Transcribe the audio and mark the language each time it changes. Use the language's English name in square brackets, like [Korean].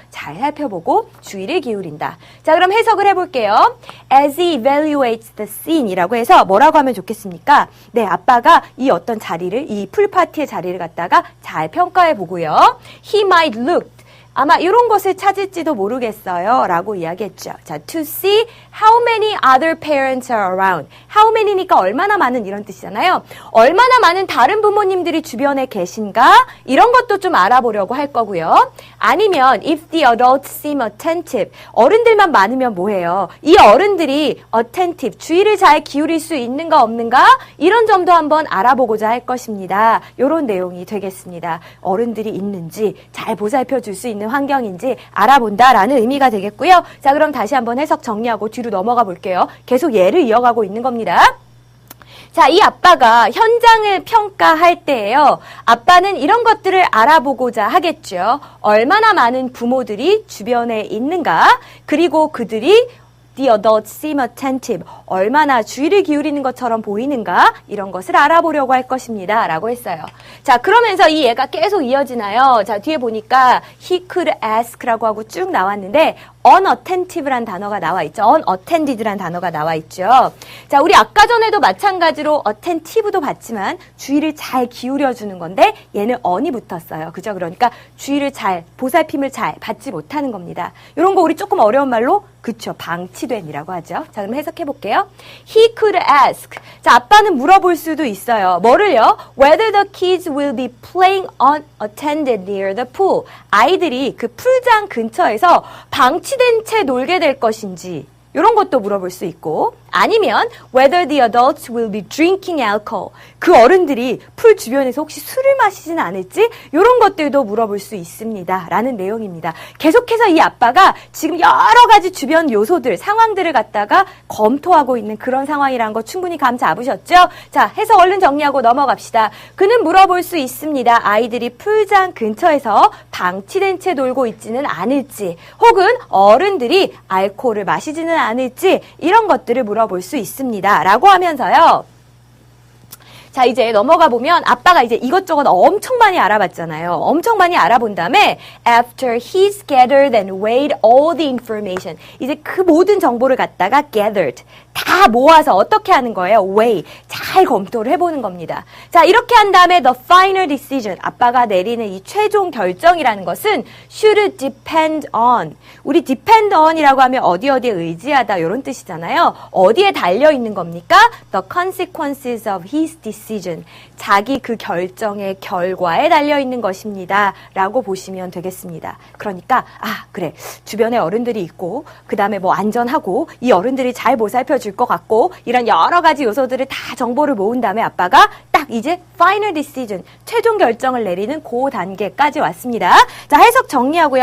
[Korean] 잘 살펴보고 주의를 기울인다. 자, 그럼 해석을 해볼게요. [English] As he evaluates the scene [Korean] 이라고 해서 뭐라고 하면 좋겠습니까? 네, 아빠가 이 어떤 자리를, 이 풀파티의 자리를 갖다가 잘 평가해 보고요. [English] He might look [Korean] 아마 이런 것을 찾을지도 모르겠어요 라고 이야기했죠. [English] 자, to see how many other parents are around. [Korean] how many니까 얼마나 많은 이런 뜻이잖아요. 얼마나 많은 다른 부모님들이 주변에 계신가? 이런 것도 좀 알아보려고 할 거고요. 아니면 [English] if the adults seem attentive. [Korean] 어른들만 많으면 뭐해요? 이 어른들이 attentive, 주의를 잘 기울일 수 있는가 없는가? 이런 점도 한번 알아보고자 할 것입니다. 이런 내용이 되겠습니다. 어른들이 있는지 잘 보살펴 줄 수 있는 환경인지 알아본다라는 의미가 되겠고요. 자, 그럼 다시 한번 해석 정리하고 뒤로 넘어가 볼게요. 계속 예를 이어가고 있는 겁니다. 자, 이 아빠가 현장을 평가할 때예요. 아빠는 이런 것들을 알아보고자 하겠죠. 얼마나 많은 부모들이 주변에 있는가? 그리고 그들이 [English] The adults seem attentive. [Korean] 얼마나 주의를 기울이는 것처럼 보이는가? 이런 것을 알아보려고 할 것입니다. 라고 했어요. 자, 그러면서 이 예가 계속 이어지나요? 자, 뒤에 보니까 [English] he could ask [Korean] 라고 하고 쭉 나왔는데 unattentive란 단어가 나와 있죠. unattended란 단어가 나와 있죠. 자, 우리 아까 전에도 마찬가지로 attentive도 봤지만 주의를 잘 기울여주는 건데 얘는 on이 붙었어요. 그죠? 그러니까 주의를 잘, 보살핌을 잘 받지 못하는 겁니다. 이런 거 우리 조금 어려운 말로 그쵸, 방치된이라고 하죠. 자, 그럼 해석해 볼게요. [English] He could ask. [Korean] 자, 아빠는 물어볼 수도 있어요. 뭐를요? [English] Whether the kids will be playing unattended near the pool. [Korean] 아이들이 그 풀장 근처에서 방치된 채 놀게 될 것인지 이런 것도 물어볼 수 있고 아니면 [English] whether the adults will be drinking alcohol. [Korean] 그 어른들이 풀 주변에서 혹시 술을 마시진 않을지 이런 것들도 물어볼 수 있습니다. 라는 내용입니다. 계속해서 이 아빠가 지금 여러 가지 주변 요소들, 상황들을 갖다가 검토하고 있는 그런 상황이라는 거 충분히 감 잡으셨죠? 자, 해석 얼른 정리하고 넘어갑시다. 그는 물어볼 수 있습니다. 아이들이 풀장 근처에서 방치된 채 놀고 있지는 않을지 혹은 어른들이 알코올을 마시지는 않을지 이런 것들을 물어볼 수 있습니다. 라고 하면서요. 자, 이제 넘어가 보면 아빠가 이제 이것저것 엄청 많이 알아봤잖아요. 엄청 많이 알아본 다음에 [English] after he's gathered and weighed all the information. [Korean] 이제 그 모든 정보를 갖다가 gathered. 다 모아서 어떻게 하는 거예요? [English] weigh. [Korean] 잘 검토를 해보는 겁니다. 자, 이렇게 한 다음에 [English] the final decision. [Korean] 아빠가 내리는 이 최종 결정이라는 것은 [English] should depend on. [Korean] 우리 [English] depend on [Korean] 이라고 하면 어디에 의지하다 이런 뜻이잖아요. 어디에 달려있는 겁니까? [English] the consequences of his decision. [Korean] 자기 그 결정의 결과에 달려있는 것입니다. 라고 보시면 되겠습니다. 그러니까 그래. 주변에 어른들이 있고 그 다음에 뭐 안전하고 이 어른들이 잘 보살펴 줄 것 같고 이런 여러 가지 요소들을 다 정보를 모은 다음에 아빠가 딱 이제 [English] final decision, [Korean] 최종 결정을 내리는 그 단계까지 왔습니다. 자, 해석 정리하고요.